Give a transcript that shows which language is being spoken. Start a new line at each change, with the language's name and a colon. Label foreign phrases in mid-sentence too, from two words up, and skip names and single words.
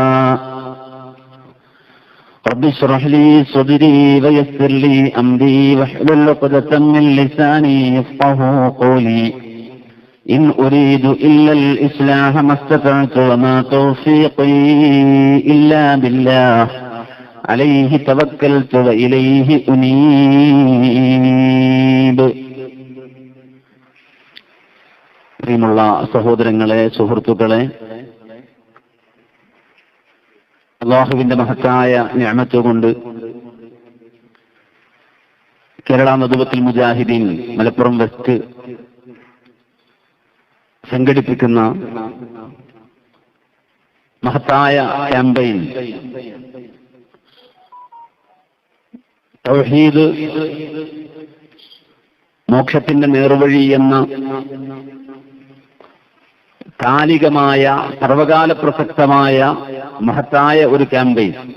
Arabic: رب اشرح لي صدري ويسر لي أمري واحلل عقدة من لساني يفقهوا قولي إن أريد إلا الإصلاح ما استطعت وما توفيقي إلا بالله عليه توكلت وإليه أنيب.
Malayalam: പ്രിയമുള്ള സഹോദരങ്ങളെ, സുഹൃത്തുക്കളെ, അല്ലാഹുവിന്റെ മഹത്തായ നിഅമത്ത് കൊണ്ട് കേരള നദുവത്തുൽ മുജാഹിദീൻ മലപ്പുറം വെസ്റ്റ് സംഘടിപ്പിക്കുന്ന മഹത്തായ ക്യാമ്പയിൻ തൗഹീദ് മോക്ഷത്തിന്റെ നേർവഴി എന്ന കാലികമായ സർവകാല പ്രസക്തമായ മഹത്തായ ഒരു ക്യാമ്പയിൻ.